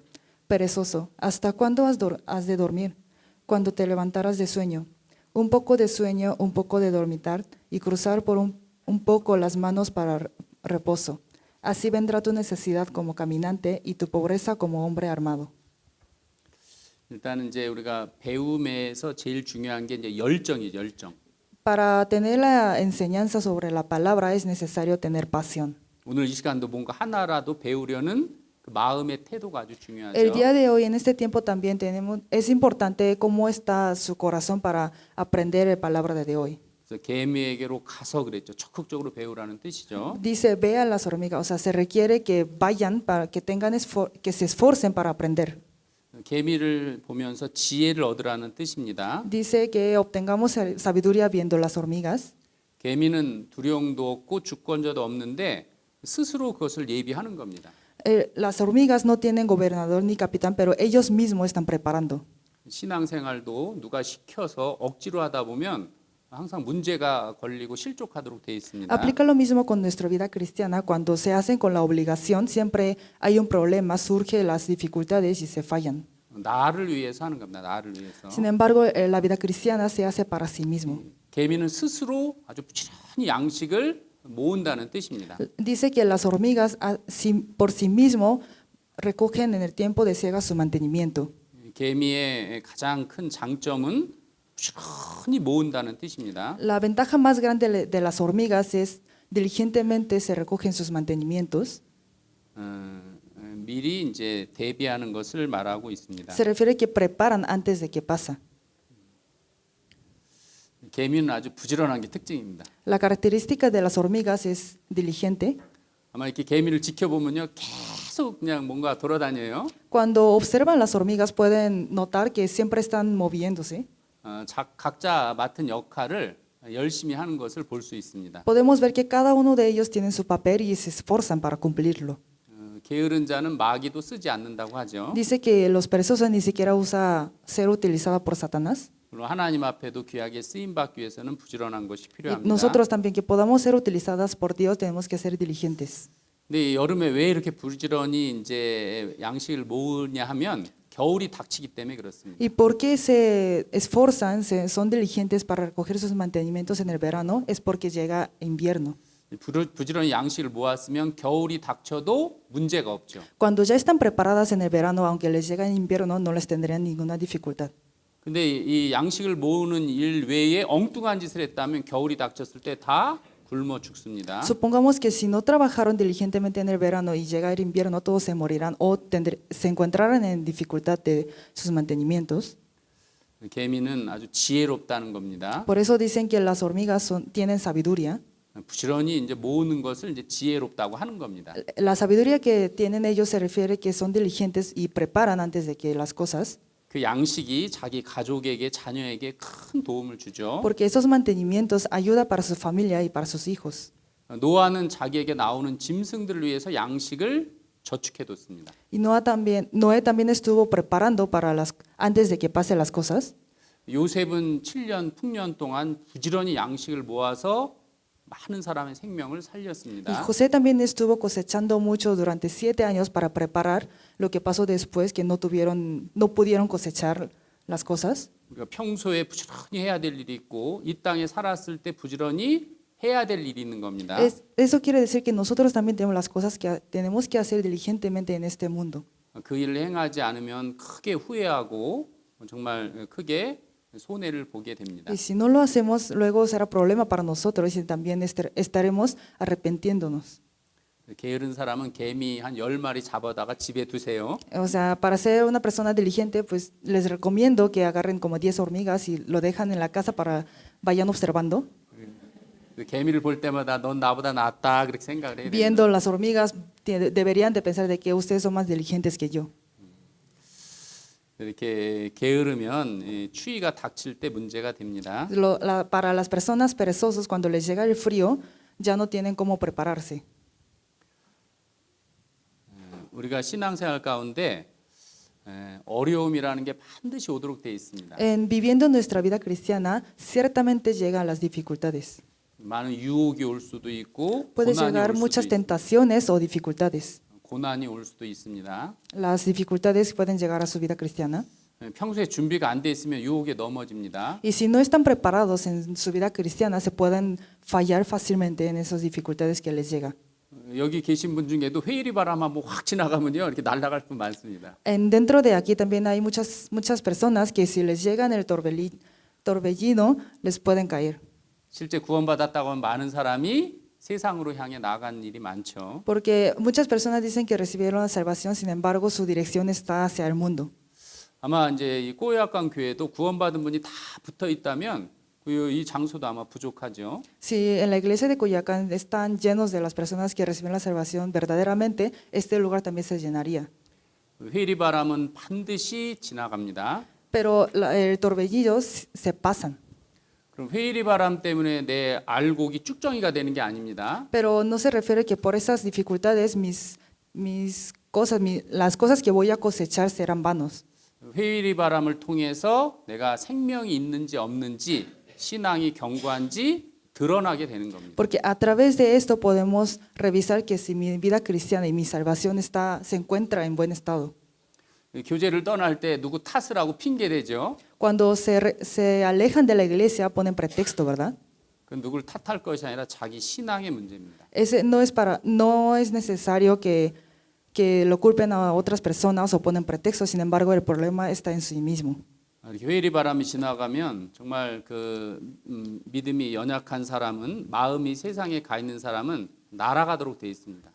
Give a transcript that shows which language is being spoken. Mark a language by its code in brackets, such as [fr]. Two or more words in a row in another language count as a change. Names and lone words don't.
[es] Perezoso, ¿hasta cuándo has de dormir? Cuando te levantarás de sueño. Un poco de sueño, un poco de dormitar y cruzar por un poco las manos para reposo. Así vendrá tu necesidad como caminante y tu pobreza como hombre armado. [ko] 일단 이제 우리가 배움에서 제일 중요한 게 이제 열정이죠, 열정. [es] Para tener la enseñanza sobre la palabra es necesario tener pasión. [ko] 오늘 이 시간도 뭔가 하나라도 배우려는 그 마음의 태도가 아주 중요하죠. [es] El día de hoy, en este tiempo también es importante cómo está su corazón para aprender la palabra de hoy. [ko] 그래서 개미에게로 가서 그랬죠. 적극적으로 배우라는 뜻이죠. [es] Dice, ve a las hormigas, o sea, se requiere que vayan para que tengan que se esforcen para aprender. [ko] 개미를 보면서 지혜를 얻으라는 뜻입니다. [es] Dice que obtengamos sabiduría viendo las hormigas. [ko] 개미는 두령도 없고 주권자도 없는데 스스로 그것을 예비하는 겁니다. [es] Las hormigas no tienen gobernador ni capitán, pero ellos mismos están preparando. [ko] 신앙생활도 누가 시켜서 억지로 하다 보면 항상 문제가 걸리고 실족하도록 되어 있습니다. [es] Aplica lo mismo con nuestra vida cristiana. Cuando se hacen con la obligación, siempre hay un problema, surgen las dificultades y se fallan. [ko] 나를 위해서 하는 겁니다. 나를 위해서. [es] Sin embargo, la vida cristiana se hace para sí mismo. [ko] 개미는 스스로 아주 부지런히 양식을 모은다는 뜻입니다. [es] Dice que las hormigas por sí mismo recogen en el tiempo de siega su mantenimiento. [ko] 개미의 가장 큰 장점은 부지런히 모은다는 뜻입니다. [es] La ventaja más grande de las hormigas es diligentemente se recogen sus mantenimientos. [ko] 미리 이제 대비하는 것을 말하고 있습니다. [es] Se refiere que preparan antes de que pasa. [ko] 개미는 아주 부지런한 게 특징입니다. [es] La característica de las hormigas es diligente. [ko] 아마 이렇게 개미를 지켜보면요, 계속 그냥 뭔가 돌아다녀요. [es] Cuando observan las hormigas pueden notar que siempre están moviéndose. [ko] 각자 맡은 역할을 열심히 하는 것을 볼 수 있습니다. [es] Podemos ver que cada uno de ellos tiene su papel y se esfuerzan para cumplirlo. [ko] 게으른 자는 마귀도 쓰지 않는다고 하죠. [es] Dice que los perezosos ni siquiera usa ser utilizada por Satanás. [ko] 물론 하나님 앞에도 귀하게 쓰임 받기 위해서는 부지런한 것이 [es] Y [ko] 필요합니다. [es] nosotros también que podamos ser utilizadas por Dios tenemos que ser diligentes. [ko] 근데 여름에 왜 이렇게 부지런히 이제 양식을 모으냐 하면 겨울이 닥치기 때문에 그렇습니다. [es] ¿Y por qué se esforzan, son diligentes para recoger sus mantenimientos en el verano? Es porque llega invierno. [ko] 부지런히 양식을 모았으면 겨울이 닥쳐도 문제가 없죠. [es] Cuando ya están preparadas en el verano, aunque les llega en invierno, no les tendrían ninguna dificultad. [ko] 근데 이 양식을 모으는 일 외에 엉뚱한 짓을 했다면 겨울이 닥쳤을 때 다 굶어 죽습니다. [es] Supongamos que si no trabajaron diligentemente en el verano y llega el invierno, todos se morirán o se encontrarán en dificultad de sus mantenimientos. [ko] 개미는 아주 지혜롭다는 겁니다. [es] Por eso dicen que las hormigas tienen sabiduría. [ko] 부지런히 이제 모으는 것을 이제 지혜롭다고 하는 겁니다. [es] La sabiduría que tienen ellos se refiere que son diligentes y preparan antes de que las cosas. [ko] 그 양식이 자기 가족에게 자녀에게 큰 도움을 주죠. [es] Porque esos mantenimientos ayuda para su familia y para sus hijos. [ko] 노아는 자기에게 나오는 짐승들을 위해서 양식을 저축해뒀습니다. [es] Y Noé también estuvo preparando para antes de que pase las cosas. [ko] 요셉은 7년 풍년 동안 부지런히 양식을 모아서 많은 사람의 생명을 [es] Y [ko] 살렸습니다. [es] José también estuvo cosechando mucho durante 7 años para preparar lo que pasó después que no pudieron cosechar las cosas. [ko] 우리가 평소에 부지런히 해야 될 일이 있고 이 땅에 살았을 때 부지런히 해야 될 일이 있는 겁니다. [es] Eso quiere decir que nosotros también tenemos las cosas que tenemos que hacer diligentemente en este mundo. [ko] 그 일을 행하지 않으면 크게 후회하고 정말 크게 손해를 보게 됩니다. [es] Y si no lo hacemos, luego será problema para nosotros y también estaremos arrepintiéndonos. [ko] 게으른 사람은 개미 한 10마리 잡아다가 집에 두세요. [es] O sea, para ser una persona diligente, pues les recomiendo que agarren como 10 hormigas y lo dejan en la casa para vayan observando. [ko] 개미를 볼 때마다 넌 나보다 낫다 그렇게 생각을 해야 됩니다. [es] Viendo las hormigas, deberían de pensar de que ustedes son más diligentes que yo. [ko] 이렇게 게으르면 추위가 닥칠 때 문제가 됩니다. [es] Para las personas perezosas, cuando les llega el frío, ya no tienen cómo prepararse. [ko] 우리가 신앙생활 가운데 어려움이라는 게 반드시 오도록 되어 있습니다. [es] Viviendo nuestra vida cristiana, ciertamente llegan las dificultades. [ko] 많은 유혹이 올 수도 있고 [es] Puede [ko] 고난이 [es] llegar [ko] 올 수도 [es] muchas [ko] 있습니다. [es] tentaciones o dificultades. [ko] 고난이 올 수도 있습니다. [es] Las dificultades pueden llegar a su vida cristiana. [ko] 평소에 준비가 안 돼 있으면 유혹에 넘어집니다. [es] Y si no están preparados en su vida cristiana, se pueden fallar fácilmente en esas dificultades que les llega. [ko] 여기 계신 분 중에도 회오리 바람 한번 확 지나가면요 이렇게 날아갈 분 많습니다. [es] Dentro de aquí también hay muchas personas que si les llegan el torbellino, les pueden caer. [ko] 실제 구원받았다고 하면 많은 사람이 세상으로 향해 나간 일이 많죠. [es] Porque muchas personas dicen que recibieron la salvación, sin embargo, su dirección está hacia el mundo. [ko] 아마 이제 이 꼬야강 교회도 구원받은 분이 다 붙어 있다면 이 장소도 아마 부족하죠. [es] Si en la iglesia de Coyoacán están llenos de las personas que reciben la salvación verdaderamente, este lugar también se llenaría. [ko] 회리 바람은 반드시 지나갑니다. [es] pero el torbellino se pasan. [ko] 그럼 회리 바람 때문에 내 알곡이 쭉정이가 되는 게 아닙니다. [es] Pero no se refiere que por esas dificultades las cosas que voy a cosechar serán vanos. [ko] 회리 바람을 통해서 내가 생명이 있는지 없는지 신앙이 견고한지 드러나게 되는 겁니다. [es] Porque a través de esto podemos revisar que si mi vida cristiana y mi salvación se encuentra en buen estado. [ko] 교제를 떠날 때 누구 탓을 하고 핑계 대죠. [es] Cuando se alejan de la iglesia ponen pretexto, ¿verdad? [ko] 그 누구를 탓할 것이 아니라 자기 신앙의 문제입니다. [es] Ese no es necesario que lo culpen a otras personas o ponen pretextos, sin embargo el problema está en sí mismo. [ko] 이렇게 회리 바람이 지나가면 정말 그 믿음이 연약한 사람은 마음이 세상에 가 있는 사람은 날아가도록 돼 있습니다.